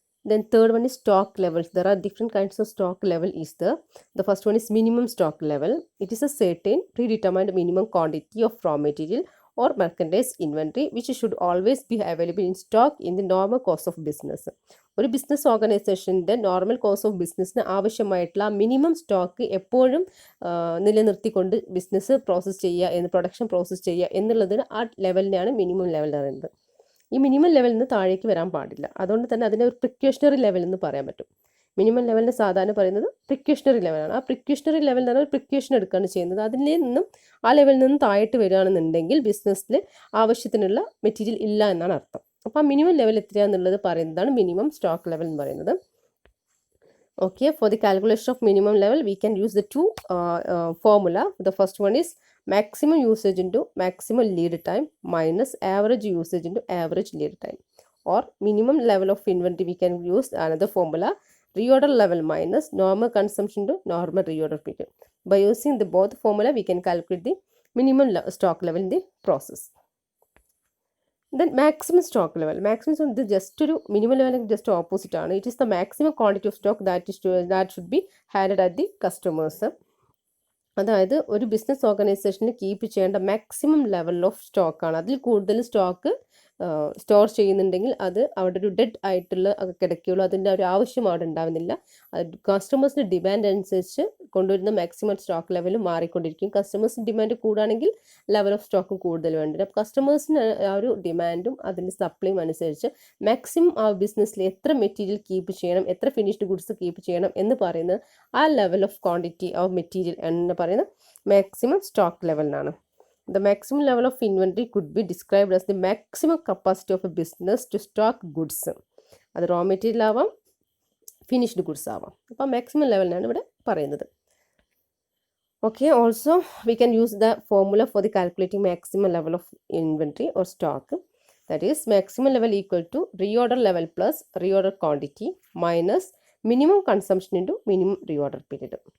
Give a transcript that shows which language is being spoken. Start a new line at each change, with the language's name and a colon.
English: Then third one is stock levels. There are different kinds of stock level is there. The first one is minimum stock level. It is a certain predetermined minimum quantity of raw material or merchandise inventory which should always be available in stock in the normal course of business.
Malayalam: ഒരു business ഓർഗനൈസേഷൻ്റെ normal course of ബിസിനസ്സിന് ആവശ്യമായിട്ടുള്ള minimum stock എപ്പോഴും നിലനിർത്തിക്കൊണ്ട് business process ചെയ്യുക, production process ചെയ്യുക എന്നുള്ളതിന് ആ ലെവലിനെയാണ് minimum level എന്ന് പറയുന്നത്. ഈ മിനിമം ലെവലിൽ നിന്ന് താഴേക്ക് വരാൻ പാടില്ല. അതുകൊണ്ട് തന്നെ അതിനെ ഒരു പ്രിക്യൂഷണറി ലെവൽ എന്ന് പറയാൻ പറ്റും. മിനിമം ലെവലിന് സാധാരണ പറയുന്നത് പ്രിക്യൂഷണറി ലെവലാണ്. ആ പ്രിക്യൂഷണറി ലെവൽ എന്ന് പറഞ്ഞാൽ പ്രിക്യൂഷൻ എടുക്കുകയാണ് ചെയ്യുന്നത്. അതിൽ നിന്നും ആ ലെവലിൽ നിന്നും താഴോട്ട് വരികയാണെന്നുണ്ടെങ്കിൽ ബിസിനസ്സിൽ ആവശ്യത്തിനുള്ള മെറ്റീരിയൽ ഇല്ല എന്നാണ് അർത്ഥം. അപ്പോൾ ആ മിനിമം ലെവൽ എത്രയാണെന്നുള്ളത് പറയുന്നതാണ് മിനിമം സ്റ്റോക്ക് ലെവൽ എന്ന് പറയുന്നത്.
English: Okay, for the calculation of minimum level, we can use the two formula. The first one is maximum usage into maximum lead time minus average usage into average lead time. Or minimum level of inventory, we can use another formula: reorder level minus normal consumption to normal reorder period. By using the both formula, we can calculate the minimum stock level in the process. Then maximum stock level. Maximum is just to minimum level just opposite ആണ്. It is the maximum quantity of stock that should be handed at the customers.
Malayalam: അതായത് ഒരു business ഓർഗനൈസേഷനിൽ keep ചെയ്യേണ്ട maximum level of സ്റ്റോക്കാണ്. അതിൽ കൂടുതൽ stock store ചെയ്യുന്നുണ്ടെങ്കിൽ അത് അവിടെ ഒരു ഡെഡ് ആയിട്ടുള്ള കിടക്കുകയുള്ളൂ. അതിൻ്റെ ഒരു ആവശ്യം അവിടെ ഉണ്ടാവുന്നില്ല. കസ്റ്റമേഴ്സിൻ്റെ ഡിമാൻഡ് അനുസരിച്ച് കൊണ്ടുവരുന്ന മാക്സിമം സ്റ്റോക്ക് ലെവൽ മാറിക്കൊണ്ടിരിക്കും. കസ്റ്റമേഴ്സിന് ഡിമാൻഡ് കൂടുകയാണെങ്കിൽ ലെവൽ ഓഫ് സ്റ്റോക്കും കൂടുതൽ വേണ്ടി വരും. അപ്പോൾ കസ്റ്റമേഴ്സിന് ആ ഒരു ഡിമാൻഡും അതിൻ്റെ സപ്ലൈയും അനുസരിച്ച് മാക്സിമം ആ ബിസിനസ്സിൽ എത്ര മെറ്റീരിയൽ കീപ്പ് ചെയ്യണം, എത്ര ഫിനിഷ്ഡ് ഗുഡ്സ് കീപ്പ് ചെയ്യണം എന്ന് പറയുന്നത് ആ level of quantity of material എന്ന് പറയുന്നത് maximum stock ലെവലിനാണ്.
English: The maximum level of inventory could be described as the maximum capacity of a business to stock goods.
Malayalam: അത് raw material ആവാം, ഫിനിഷ്ഡ് ഗുഡ്സ് ആവാം. അപ്പോൾ മാക്സിമം ലെവലിനാണ് ഇവിടെ പറയുന്നത്.
English: Okay, also we can use the formula for the calculating maximum level of inventory or stock. That is maximum level equal to reorder level plus reorder quantity minus minimum consumption into minimum reorder period.